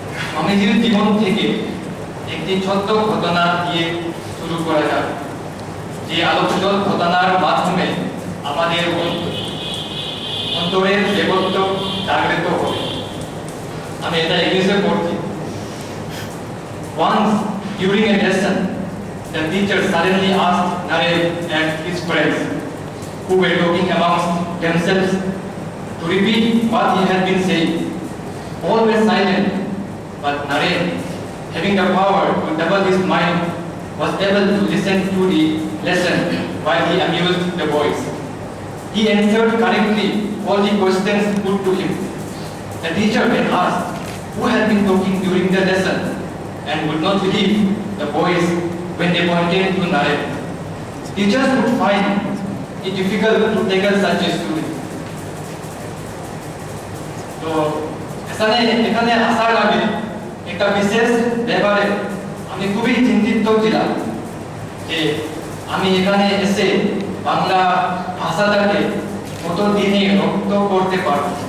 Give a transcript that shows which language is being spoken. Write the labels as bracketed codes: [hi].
[bn] স্বামীজির জীবন থেকে একটি ছোট্ট ঘটনা দিয়ে শুরু করা যাক, যে আলোচিত ঘটনার মাধ্যমে আমাদের অন্তরের দেবত্ব জাগ্রত হবে। আমি এটা ইংলিশে পড়ছি। [en] Once during a lesson, the teacher suddenly asked Naren and his friends, who were talking amongst themselves, to repeat what he had been saying. All were silent, but Naren, having the power to double his mind, was able to listen to the lesson while he amused the boys. He answered correctly all the questions put to him. The teacher then asked who had been talking during the lesson and would not believe the boys when they pointed to Naren. Teachers would find it difficult to tackle such a student. [bn] তো এখানে আসার আগে একটা বিশেষ ব্যাপারে আমি খুবই চিন্তিত ছিলাম যে আমি এখানে এসে বাংলা ভাষাটাকে কতদিনে রপ্ত করতে পারব।